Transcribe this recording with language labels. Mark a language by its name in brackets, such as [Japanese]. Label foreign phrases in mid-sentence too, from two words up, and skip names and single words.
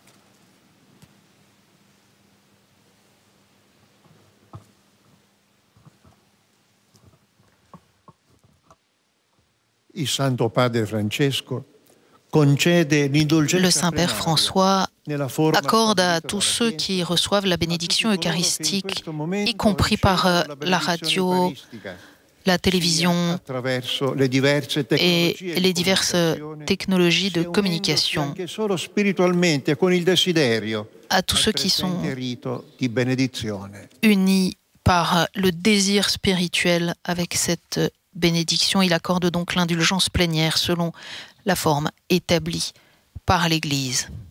[Italian] Il Santo Padre Francesco concede [French] Le [Italian] l'indulgenza [French] Saint-Père [Italian] plenaria [French] François [Italian] nella forma [French] accorde à [Italian] stabilita [French] tous [Italian] dalla [French] ceux [Italian] Chiesa [French] qui reçoivent la [Italian] a tutti [French] bénédiction [Italian] coloro che in [French] eucharistique, [Italian] questo momento [French] y compris par [Italian] ricevono [French] la [Italian] benedizione [French] radio, [Italian] eucaristica, [French] la [Italian] sia [French] télévision [Italian] attraverso le diverse [French] et [Italian] tecnologie di [French] les diverses [Italian] comunicazione, [French] technologies de [Italian] sia unendosi [French] communication, [Italian] anche solo spiritualmente con il desiderio [French] à tous [Italian] al [French] ceux qui sont [Italian] presente rito di benedizione. [French] unis par le désir spirituel avec cette bénédiction. Il accorde donc l'indulgence plénière selon la forme établie par l'Église.